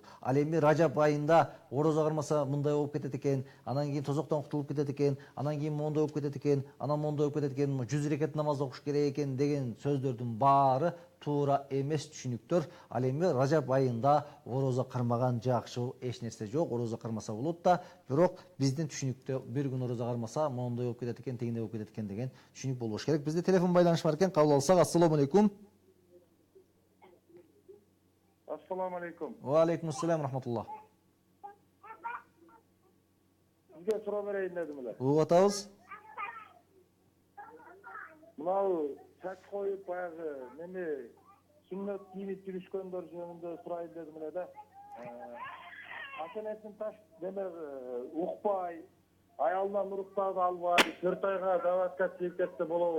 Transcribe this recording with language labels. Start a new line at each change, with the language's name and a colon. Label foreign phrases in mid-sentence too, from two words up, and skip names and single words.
Kyrgyz: Ал эми Ражаб айында орозо кармаса мындай болуп кетет экен, анан кийин тозоктон кутулуп кетет экен, анан кийин мондой болуп кетет экен, анан мондой болуп кетет экен, 100 рекет намаз окуш керек экен деген сөздөрдүн баары туура эмес түшүнүктөр. Ал эми Ражаб айында орозо кармаган жакшы, эч нерсе жок, орозо кармаса болот да, бирок биздин түшүнүктө бир күн орозо кармаса мондой болуп кетет экен, тигиндей болуп кетет экен деген түшүнүк болуш керек. Бизде телефон байланыш бар экен, кабыл алсак.
Arabic: السلام عليكم. السلام عليكم. وعليكم السلام رحمة الله.
Kyrgyz: Сизге суроо берейин дедим эле. Угуп атабыз. Мынау чач коюп баягы неме сүннөт кийинип жүрүшкөндөр жөнүндө сурайын дедим эле да. Ата-энесин таш демек укпай, аялынан уруктап албай, 4 айга даватка чыгып кетсе болобу?